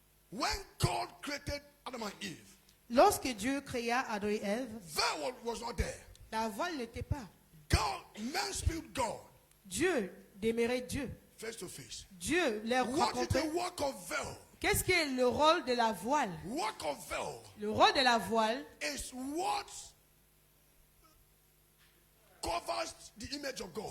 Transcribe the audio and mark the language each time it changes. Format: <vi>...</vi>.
<en>When God created Adam and Eve,</en> <fr>Lorsque Dieu créa Adam et Ève,</fr> <en>veil was not there.</en> <fr>la voile n'était pas.</fr> <en>God, man spirit God,</en> <fr>Dieu demeurait Dieu.</fr> <en>face to face.</en> <fr>Dieu les</fr> <en>What is</en> <fr>rencontrait.</fr> <en>the work of veil?</en> <fr>Qu'est-ce qui est le rôle de la voile?</fr> <en>Work of veil</en> <fr>Le rôle de la voile</fr> <en>is what covers the image of God</en>